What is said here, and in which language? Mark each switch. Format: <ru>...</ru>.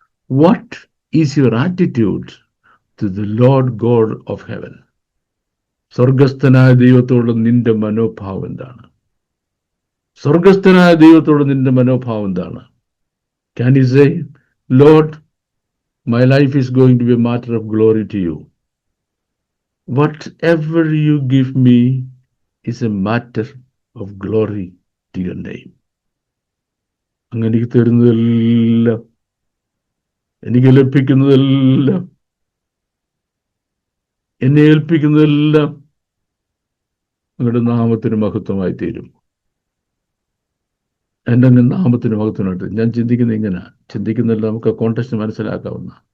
<en>What is your attitude to the lord god of heaven?</en> <ml>സ്വർഗസ്ഥനായ ദൈവത്തോട് നിന്റെ മനോഭാവം എന്താണ്? സ്വർഗസ്ഥനായ ദൈവത്തോട് നിന്റെ മനോഭാവം എന്താണ്?</ml> <en>Can you say, lord, my life is going to be a matter of glory to you. Whatever you give me is a matter of glory to your name.</en> <ml>അങ്ങനെ എനിക്ക് തരുന്നതെല്ലാം, എനിക്ക് ലഭിക്കുന്നതെല്ലാം, എന്നെ ഏൽപ്പിക്കുന്നതെല്ലാം നിങ്ങളുടെ നാമത്തിന് മഹത്വമായി തീരും. എൻ്റെ അങ്ങ് നാമത്തിന് മഹത്വമായിട്ട് ഞാൻ ചിന്തിക്കുന്നത് ഇങ്ങനെ, ചിന്തിക്കുന്നില്ല, നമുക്ക് കോൺടെക്സ്റ്റ് മനസ്സിലാക്കാവുന്ന.</ml>